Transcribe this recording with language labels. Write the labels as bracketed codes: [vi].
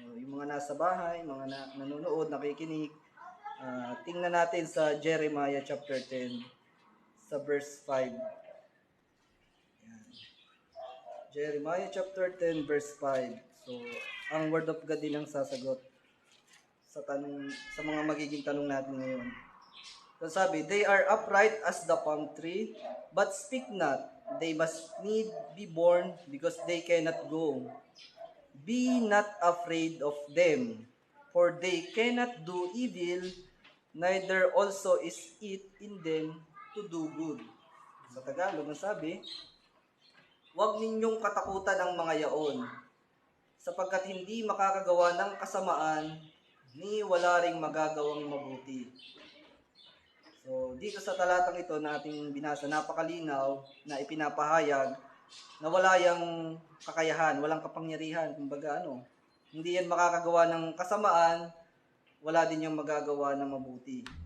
[tl] Yung mga nasa bahay, mga nanonood, nakikinig, tingnan natin sa Jeremiah chapter 10, sa verse 5. Yan. [en] Jeremiah chapter 10, verse 5. [tl] So, ang [en] Word of God [tl] din ang sasagot sa mga magiging tanong natin ngayon. So sabi, [en] they are upright as the palm tree, but speak not. They must need be born because they cannot go. Be not afraid of them. For they cannot do evil, neither also is it in them to do good. [tl] Sa Tagalog, ang sabi, huwag ninyong katakutan ang mga yaon, sapagkat hindi makakagawa ng kasamaan, ni wala ring magagawang mabuti. So, dito sa talatang ito na ating binasa, napakalinaw na ipinapahayag na wala yang kakayahan, walang kapangyarihan, kumbaga hindi yan makakagawa ng kasamaan, wala din yung magagawa ng mabuti.